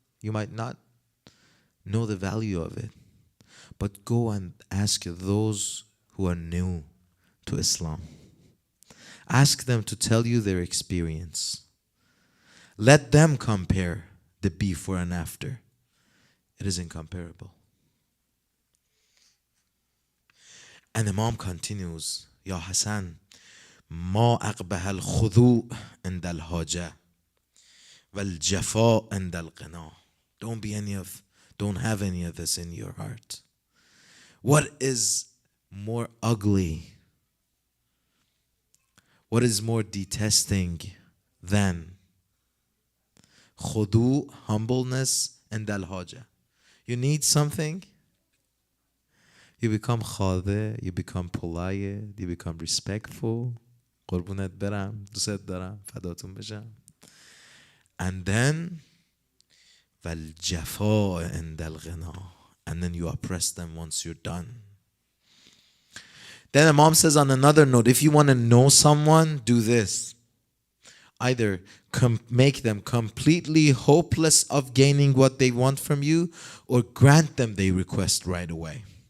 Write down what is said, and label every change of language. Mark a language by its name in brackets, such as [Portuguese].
[English] You might not know the value of it, but go and ask those who are new to Islam. Ask them to tell you their experience. Let them compare the before and after. It is incomparable. And Imam continues, [Arabic] Ya Hassan, ما أقبح الخضوع عند الحاجة والجفاء عند الغنى. [English] Don't have any of this in your heart. What is more ugly? What is more detesting than khudu, humbleness, and al-haja? You need something, you become khade, you become polite, you become respectful. [Persian] قربونت برم، دوست دارم، فداتون بشم. [English] And then [Arabic] والجفاء عند الغنا. [English] And then you oppress them once you're done. Then Imam says on another note, if you want to know someone, do this. Either make them completely hopeless of gaining what they want from you, or grant them their request right away.